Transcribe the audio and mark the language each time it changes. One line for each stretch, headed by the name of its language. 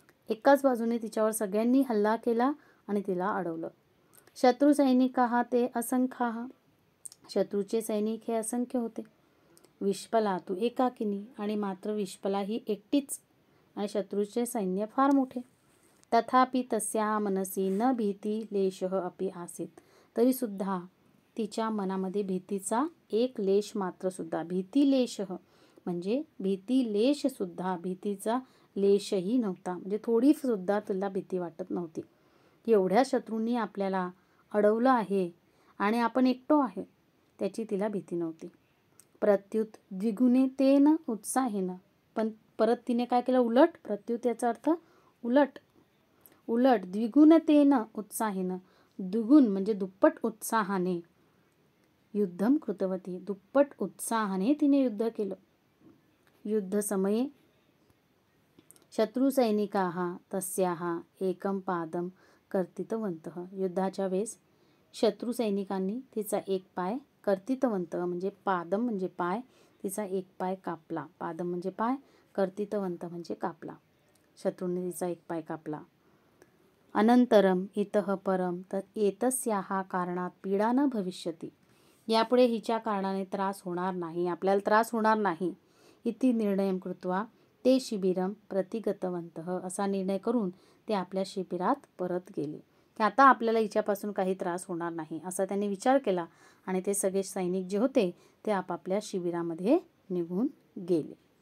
Marathi: एकाच बाजूने तिच्यावर सगळ्यांनी हल्ला केला आणि तिला अडवलं.
Sanskrit: शत्रू सैनिकाः ते असंख्याः
Marathi: शत्रूचे सैनिक हे असंख्य होते. विष्पला तू एकाकिनी आणि मात्र विष्पला ही एकटीच आणि शत्रूचे सैन्य फार मोठे.
Sanskrit: तथापि तस्याः मनसि न भीती लेशः अपि आसीत्.
Marathi: तरीसुद्धा तिच्या मनामध्ये भीतीचा एक लेश मात्र सुद्धा, भीती लेशः म्हणजे भीती लेश सुद्धा, भीतीचा लेशही नव्हता, म्हणजे थोडी सुद्धा तिला भीती वाटत नव्हती. एवढ्या शत्रूंनी आपल्याला अडवलं आहे आणि आपण एकटो आहे, त्याची तिला भीती नव्हती.
Sanskrit: प्रत्युत द्विगुणितेन उत्साहेन,
Marathi: पण परत तिने काय केलं, उलट. प्रत्युत याचा अर्थ उलट. उलट
Sanskrit: द्विगुणतेन उत्साहेन,
Marathi: द्विगुण म्हणजे दुप्पट उत्साहाने,
Sanskrit: युद्धम कृतवती,
Marathi: दुप्पट उत्साहाने तिने युद्ध केलं.
Sanskrit: युद्धसमये शत्रुसैनिकाः तस्याः एकं पादं कर्तितवन्तः.
Marathi: युद्धाच्या वेळेस शत्रू सैनिकांनी तिचा एक पाय, कर्तितवंत म्हणजे पादम म्हणजे पाय, तिचा एक पाय कापला. पादम म्हणजे पाय, कर्तितवंत म्हणजे कापला. शत्रूंनी तिचा एक पाय कापला.
Sanskrit: अनंतरम इतः परम तर एतस्याः कारणात पीडा न भविष्यति.
Marathi: यापुढे हिच्या कारणाने त्रास होणार नाही, आपल्याला त्रास होणार नाही.
Sanskrit: इति निर्णयं कृत्वा ते शिबिरम प्रतिगतवन्तः.
Marathi: असा निर्णय करून ते आपल्या शिबिरात परत गेले, की आता आपल्याला हिच्यापासून काही त्रास होणार नाही असा त्यांनी विचार केला आणि ते सगळे सैनिक जे होते ते आपापल्या शिबिरामध्ये निघून गेले.